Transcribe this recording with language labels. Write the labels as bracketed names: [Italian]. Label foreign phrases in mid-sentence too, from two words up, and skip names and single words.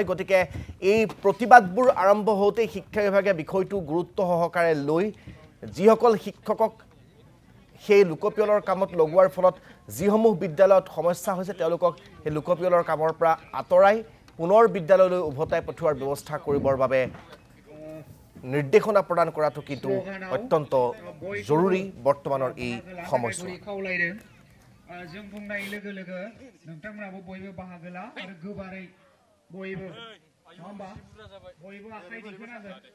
[Assamese] গতিকে এই প্ৰতিবাদবোৰ আৰম্ভ হওঁতেই শিক্ষা বিভাগে বিষয়টো গুৰুত্ব সহকাৰে লৈ যিসকল শিক্ষকক সেই লোকপিয়লৰ কামত লগোৱাৰ ফলত যিসমূহ বিদ্যালয়ত সমস্যা হৈছে তেওঁলোকক সেই লোকপিয়লৰ কামৰ পৰা আঁতৰাই পুনৰ বিদ্যালয়লৈ উভতাই পঠিওৱাৰ ব্যৱস্থা কৰিবৰ বাবে নিৰ্দেশনা প্ৰদান কৰাটো কিন্তু অত্যন্ত জৰুৰী বৰ্তমানৰ এই সময়ছোৱাত। [Bodo] जों बुंनाय लोगो लोगो नोंथांमोनाबो बयबो बाहागो ला आरो गोबारै बयबो नङा होमबा बयबो आखाइ दिखांनांगोन।